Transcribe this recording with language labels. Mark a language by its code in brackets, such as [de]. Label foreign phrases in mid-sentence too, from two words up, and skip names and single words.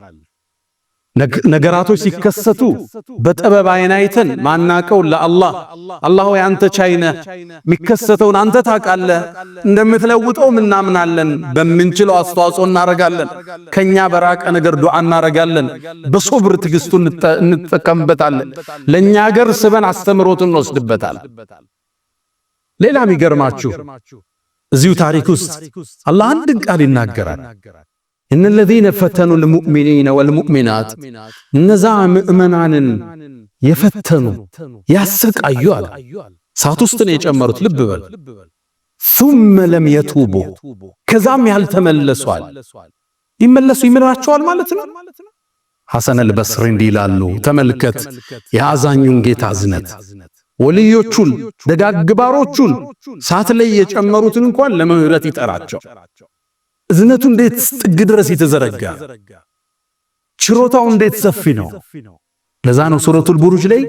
[am] ነገራቶች ሲከሰቱ በጥበብ አይን አይተን ማናቀው ለአላህ አላህ ወይ አንተ ቻይነ የሚከሰተውን አንተ ታውቃለህ፣ እንደምትለውጠው እናምናለን። በምንችለው አስተዋጽኦ እናረጋለን። ከኛ በራቀ ነገር ዱዓ እናረጋለን። በሶብር ትግስቱ እንጠቀምበታለን። ለኛ ሀገር ስበን አስተምሮትን እንወስድበታለን። ሌላ የሚገርማችሁ እዚሁ ታሪክ ውስጥ አላህ አንድን ቃል ይናገራል። [ar] إن الذين فتنوا المؤمنين والمؤمنات፣ [am] እነዛ ምእመናንን የፈተኑ ያሰቃዩ አለ። ሳት ውስጥ ነው የጨመሩት። ልብ በል። [ar] ثم لم يتوبوا፣ [am] ከዛም ያልተመለሱ አለ። ይመለሱ ይምራቸዋል ማለት ነው። ሐሰን አልበስሪ እንዲላሉ ተመልከት የአዛኙን ጌታ እዝነት ወልዮቹን ደጋግባሮቹን ሳት ላይ የጨመሩትን እንኳን ለምህረት ይጠራቸው እዝነቱ እንዴት ጥግ ድረስ የተዘረጋ ችሮታው እንዴት ሰፊ ነው ለዛ ነው ሱረቱል ቡሩጅ ላይ